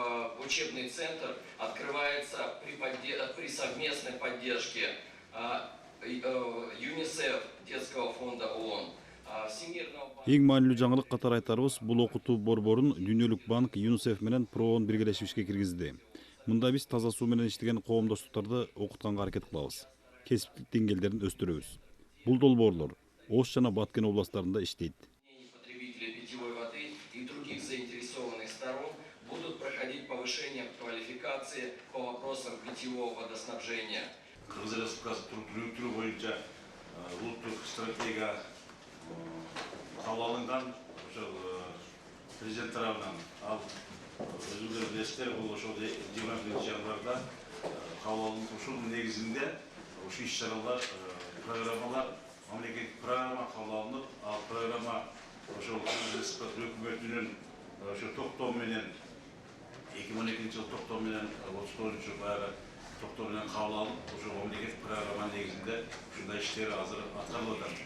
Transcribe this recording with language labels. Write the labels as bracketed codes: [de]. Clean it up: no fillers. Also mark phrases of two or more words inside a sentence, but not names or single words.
[ru] в учебный центр открывается при совместной поддержке ЮНИСЕФ, Детского фонда ООН, Всемирного банка. [ky] Эң маанилүү жаңылык катары айтарыбыз, бул окутуу борборун Дүйнөлүк банк, ЮНИСЕФ менен ПРООН биргелешип ишке киргизди. Мында биз таза суу менен иштеген коомдоштуктарды окутканга аракет кылабыз. Кесиптик деңгээлдерин өстүрөбүз. Бул долбоорлор Ош жана Баткен областтарында иштейт. [ru] Потребители питьевой воды и других заинтересованных сторон будут проходить повышение квалификации по вопросам питьевого водоснабжения. [ky] Кыргыз Республикасы туруктуу боюнча улуттук стратегия кабыл алынган, ошол президент тарабынан. Ал өзүңөр билесиздер, бул ошол 20 январда кабыл алынган. Ушул негизинде ушул иш-чаралар, программалар, мамлекеттик программа кабыл алынып, ал программа ошол Кыргыз Республикасы өкмөтүнүн ошо токтоо менен 2012 жыл токтоо менен 39 баягы токтоо менен кабыл алып, ошол мамлекеттик программа негизинде ушундай иштер азыр аткарылып атат.